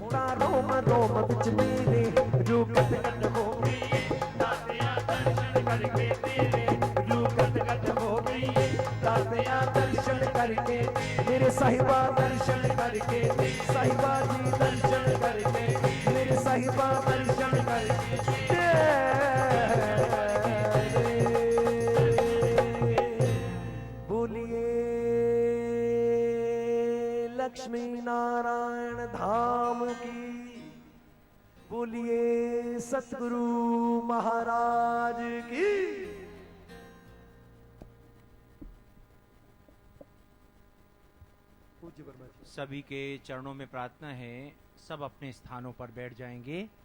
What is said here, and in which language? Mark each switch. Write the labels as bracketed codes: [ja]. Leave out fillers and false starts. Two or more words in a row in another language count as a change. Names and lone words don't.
[pa] ਤਾਂ ਰੋਮ ਰੋਮ ਵਿਚ ਮੇਰੇ ਰੂਹ ਕੱਟ ਕੱਟ ਹੋ ਗਈ ਤਾਤਿਆ ਦਰਸ਼ਨ ਕਰਕੇ ਤੇਰੇ ਰੂਹ ਕੱਟ ਕੱਟ ਹੋ ਗਈ ਤਾਤਿਆ ਦਰਸ਼ਨ ਕਰਕੇ ਮੇਰੇ ਸਾਹਿਬਾ ਦਰਸ਼ਨ ਕਰਕੇ ਸਾਹਿਬਾ ਜੀ ਦਰਸ਼ਨ ਕਰਕੇ ਮੇਰੇ ਸਾਹਿਬਾ ਦਰਸ਼ਨ ਕਰਕੇ [hi] लक्ष्मी नारायण धाम की बोलिए सतगुरु महाराज की सभी के चरणों में प्रार्थना है सब अपने स्थानों पर बैठ जाएंगे।